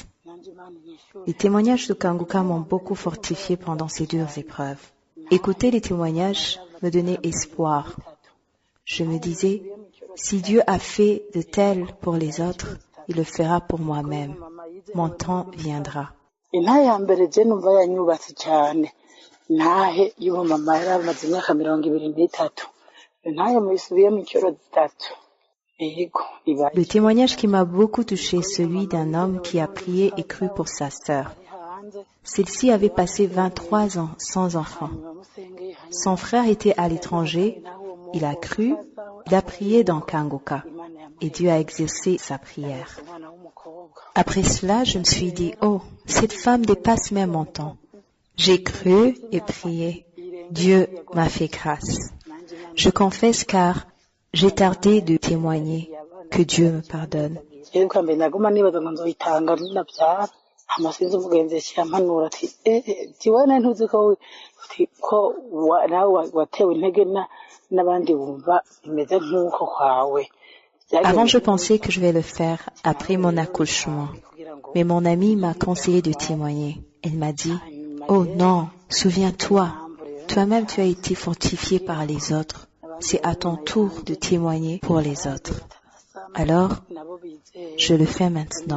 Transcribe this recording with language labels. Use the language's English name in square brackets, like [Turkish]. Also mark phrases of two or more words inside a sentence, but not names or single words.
[French] Les témoignages de Kanguka m'ont beaucoup fortifié pendant ces dures épreuves. Écouter les témoignages me donnait espoir. Je me disais, si Dieu a fait de tel pour les autres, il le fera pour moi-même. Mon temps viendra. [Rundi] intahe ya mbere je numva yanyubatse cyane intahe y'umumama yari amaze imyaka 23 intahe muyisubiye mu cyoro zitatu yego ibaye [French] Le témoignage qui m'a beaucoup touché, celui d'un homme qui a prié et cru pour sa sœur. Celle-ci avait passé 23 ans sans enfant. Son frère était à l'étranger, il a cru, il a prié dans Kanguka et Dieu a exaucé sa prière. Après cela, je me suis dit, oh, cette femme dépasse même mon temps. J'ai cru et prié. Dieu m'a fait grâce. Je confesse car j'ai tardé de témoigner. Que Dieu me pardonne. [Rundi] rero kwambere naguma nibaza ngo nzoyitanga nabyara amasinzi umugenzi yampanura ati tiwana ntuzi ko nawe watewe intege n'abandi bumva imeze nk'uko kwawe. [French] Avant, je pensais que je vais le faire après mon accouchement. Mais mon amie m'a conseillé de témoigner. Elle m'a dit, oh non, souviens-toi, toi-même tu as été fortifié par les autres. C'est à ton tour de témoigner pour les autres. Alors, je le fais maintenant.